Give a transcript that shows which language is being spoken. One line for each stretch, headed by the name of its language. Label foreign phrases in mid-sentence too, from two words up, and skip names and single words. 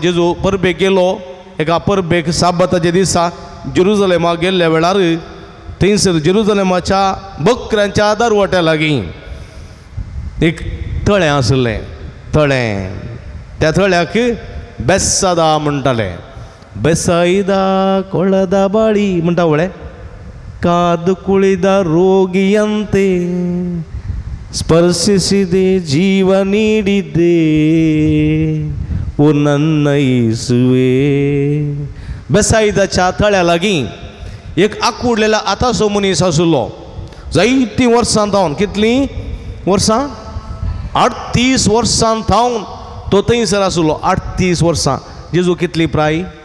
Konkani: जेजू परबेक गेलो एका परबेक साबताच्या दिसा जेरुजलेमाक गेल्ल्या वेळार थंयसर जेरुजलेमाच्या बकऱ्यांच्या दरवट्या लागीं एक तळें आसलें त्या तळ्याक बेसादा म्हणटाले बेसाईदा कोळदा बाळी म्हणटा वळे
Kannada: ಕಾದು ಕುಳಿದ ರೋಗಿಯಂತೆ ಸ್ಪರ್ಶಿಸಿದೆ ಜೀವ ನೀಡಿದ್ದೆ ಓ ನನ್ನ ಯೇಸುವೆ
Konkani: बेसाईदाच्या तळ्या लागीं एक आकुडलेला आतांचो मनीस आसलो जायतीं वर्सां थावन कितलीं वर्सां 38 वर्सां थावन तो थंयसर आसलो 38 वर्सां जेजू कितली प्राय